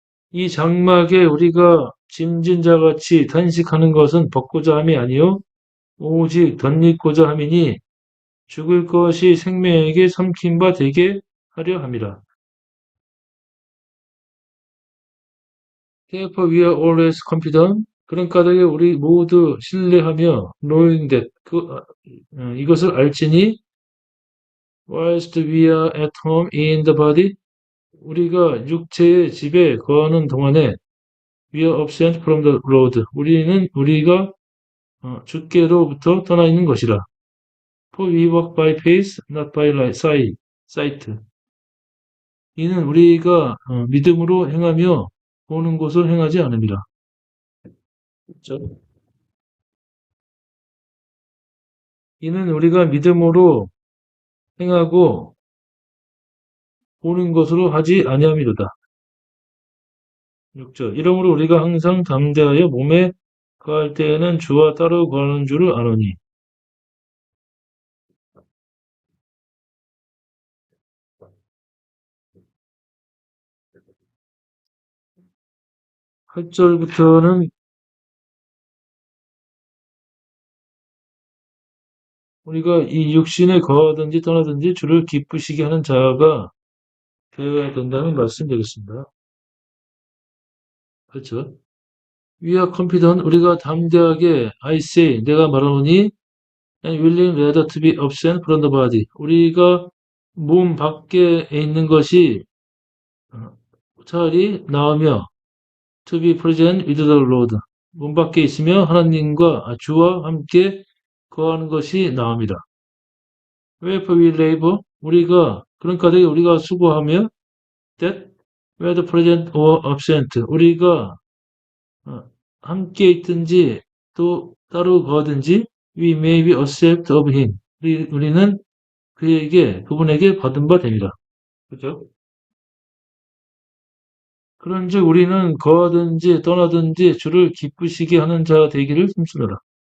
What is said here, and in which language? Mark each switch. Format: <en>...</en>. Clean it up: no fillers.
<ko>이 장막에 우리가 짐진 자같이 탄식하는 것은 벗고자 함이 아니요 오직 덧입고자 함이니 죽을 것이 생명에게 삼킨 바 되게 하려 함이라.</ko> <en>Therefore we are always confident.</en> <ko>그런 까닭에 우리 모두 신뢰하며</ko> <en>knowing that</en> <ko>이것을 알지니</ko> <en>whilst we are at home in the body</en> <ko>우리가 육체의 집에 거하는 동안에</ko> <en>we are absent from the Lord.</en> <ko>우리가 주께로부터 떠나 있는 것이라.</ko> <en>For we walk by faith, not by sight.</en> <ko>이는 우리가 믿음으로 행하며 보는 것을 행하지 않습니다. 그렇죠? 이는 우리가 믿음으로 행하고 보는 것으로 하지 아니함이로다. 6절. 이러므로 우리가 항상 담대하여 몸에 거할 때에는 주와 따로 거하는 줄을 아노니. 8절부터는 우리가 이 육신에 거하든지 떠나든지 주를 기쁘시게 하는 자가 되어야 된다는 말씀드리겠습니다. 그렇죠?</ko> <en>We are confident,</en> <ko>우리가 담대하게</ko> <en>I say,</en> <ko>내가 말하노니</ko> <en>and willing rather to be absent from the body.</en> <ko>우리가 몸 밖에 있는 것이 차라리 나으며</ko> <en>to be present with the Lord.</en> <ko>몸 밖에 있으며 하나님과 주와 함께 거하는 것이 나옵니다.</ko> <en>Wherefore we labor,</en> <ko>우리가 그런 까닭에 우리가 수고하며</ko> <en>that whether present or absent,</en> <ko>우리가 함께 있든지 또 따로 거하든지</ko> <en>we may be accepted of him.</en> <ko>우리는 그분에게 받은 바 됩니다. 그죠? 그런즉 우리는 거하든지 떠나든지 주를 기쁘시게 하는 자 되기를 힘쓰노라.</ko>